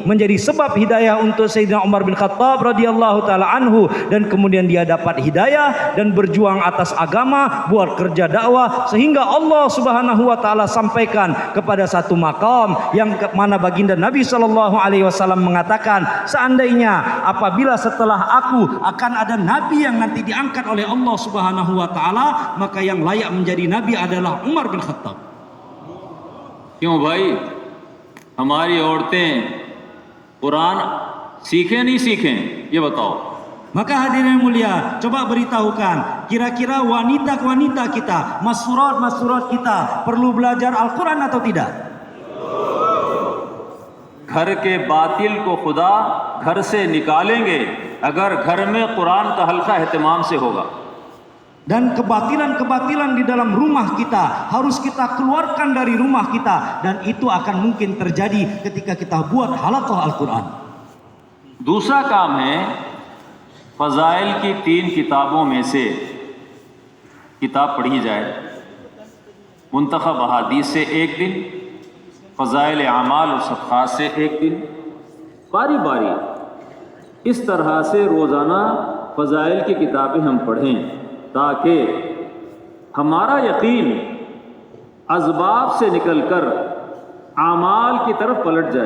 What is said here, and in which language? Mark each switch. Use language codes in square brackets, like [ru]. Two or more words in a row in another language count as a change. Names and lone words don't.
[id] menjadi sebab hidayah untuk Sayyidina Umar bin Khattab [ar] رضي الله تعالى عنه, [id] dan kemudian dia dapat hidayah dan berjuang atas agama, buat kerja dakwah, sehingga Allah [ar] سبحانه وتعالى [id] sampaikan kepada satu makam yang mana baginda Nabi [ar] صلى الله عليه وسلم [id] mengatakan, seandainya apabila setelah aku akan ada nabi yang nanti diangkat oleh Allah [ar] سبحانه وتعالى, [id] maka yang layak menjadi nabi adalah Umar bin Khattab. [hi] क्यों भाई, हमारी औरतें कुरान सीखें नहीं सीखें, ये बताओ। [id] Maka hadirin mulia, coba beritahukan, kira-kira wanita-wanita kita, mas-surat kita perlu belajar Al-Quran atau tidak? [hi] घर के बातिल को खुदा घर से निकालेंगे अगर घर में कुरान का हल्का एहतमाम से होगा। [id] Dan kebatilan-kebatilan di dalam rumah kita harus kita keluarkan dari rumah kita, dan itu akan mungkin terjadi ketika kita buat halaqah Al-Quran. [hi] दूसरा काम है फ़ज़ाइल की 3 किताबों में से किताब पढ़ी जाए। मुंतखब अहादीस से 1 दिन, फ़ज़ाइल आमाल और सदक़ात से 1 दिन, बारी बारी इस तरह से रोज़ाना फ़ज़ाइल की किताबें हम पढ़ें ताकि हमारा यकीन असबाब से निकलकर आमाल की तरफ पलट जाए।